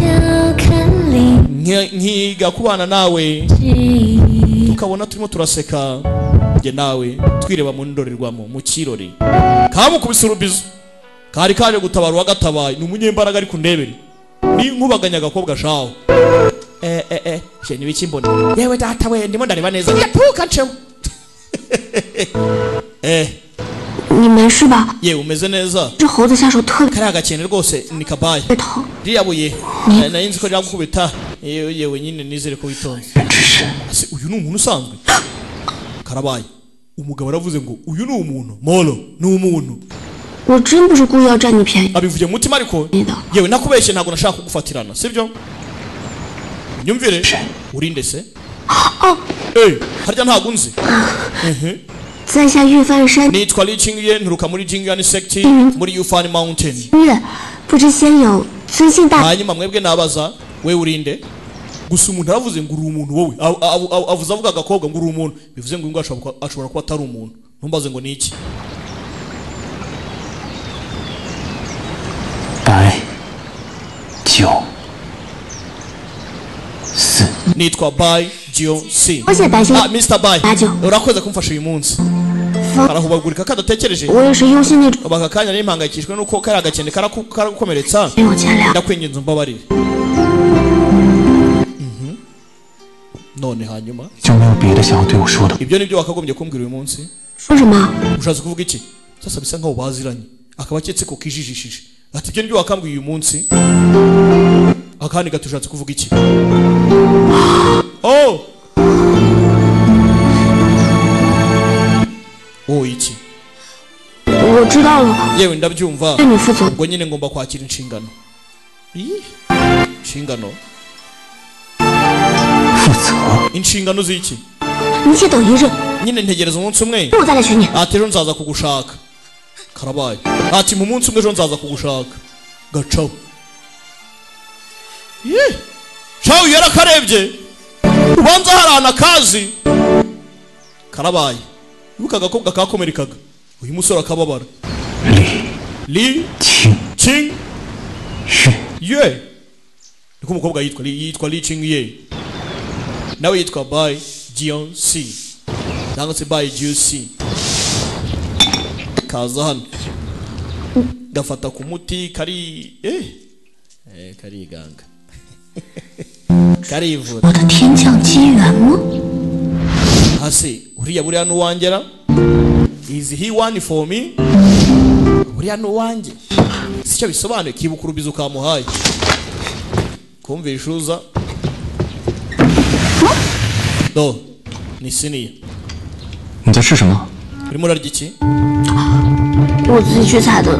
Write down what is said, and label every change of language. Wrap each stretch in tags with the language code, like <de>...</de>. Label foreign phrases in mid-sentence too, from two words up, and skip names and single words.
<rw>nkiga kubana nawe tukabona turimo turaseka njye nawe twireba mu ndorerwamo mu kirori kamukubise urubizo kari kaje gutabara wagatabaye ni umunyembaraga ari kundebere ni nkubaganya agakobwa shaho je ni biki mbona yewe data we ndimo ndareba neza yapuka ncewe</rw> <zh>你没事吧？</zh> <rw>yewe umeze neza</rw> <zh>这猴子下手特别</zh> <rw>kariya gakene rwose ni kabaye</rw> <zh>疼，</zh> <rw>riyabuye nari nzi ko ryagukubita yewe nyine nizere ko witonze ase uyu ni umuntu usanzwe karabaye umugabo aravuze ngo uyu ni umuntu molo ni umuntu</rw> <zh>我真不是故意要占你便宜</zh> <rw>abivuye mu mutima ariko</rw> <zh>的。</zh> <rw>yewe nakubeshye ntabwo nashaka kugufatirana sibyo nyumvire urinde se harya ntabwo unzi</rw> <zh>在下玉帆山</zh> <rw>nitwa Lichingiye nturuka muri Jingyan Sect muri Yufan Mountain</rw> <zh>月，不知先有尊姓大</zh> <rw>hanyuma mwebwe nabaza we urinde gusa umuntu aravuze ngo uri umuntu wowe avuze avuga agakobwa ngo uri umuntu bivuze ngo ngo ashobora kuba atari umuntu ntumbaze ngo ni iki</rw> <zh>白酒4</zh> <rw>nitwa Bai Jio C</rw> <zh>多谢白先 Mr. Bai 白酒，</zh> <rw>urakoze kumfasha uyu munsi arahubagurika kadatekereje</rw> <zh>我也是忧心那种，</zh> <rw>baka kanya n'impangayikishwe nuko kari agakende karagukomeretsa</rw> <zh>没有钱粮。</zh> <rw>ndakwinginze umbabarire none hanyuma</rw> <zh>就没有别的想要对我说的。</zh> <rw>ibyo nibyo wakagombye kumbwira uyu munsi</rw> <zh>说什么？</zh> <rw>ushatse kuvuga iki sasa bisa nkaho baziranye akaba aketse ko kijijishije ati ibyo nibyo wakambwiye uyu munsi akandi gato ushatse kuvuga iki iki</rw> <zh>我知道了，</zh> <rw>yewe ndabyumva</rw> <zh>对你负责。</zh> <rw>ubwo nyine ngomba kwakira inshingano inshingano</rw> <zh>负责。</zh> <rw>inshingano z'iki</rw> <zh>你且等一日，</zh> <rw>nyine ntegereza umunsi umwe</rw> <zh>我再来寻你。</zh> <rw>ati ejo nzaza kugushaka karabaye ati mu munsi umwe ejo nzaza kugushaka gacaho shawu yarakarebye ubanza harana akazi karabaye ibuka agakobwa kakomerekaga uyu musore akababara li ching ye niko umukobwa yitwa Li Ching ye nawe yitwa Bai Jio C cyangwa se Bai Jio C kaza hano gafata ku muti kari kariganga karivura</rw> <zh>我的天降机缘吗？</zh> <rw>hasi uriya buriya nuwangera</rw> <en>is he one for me</en> <rw>uriya nuwange sicyo bisobanuye kibuka urubizo ukamuhaye kumvisha uza do ni siniya</rw> <zh>你在吃什么？</zh> <rw>urimo urarya iki</rw> <zh>我自己去采的。</zh>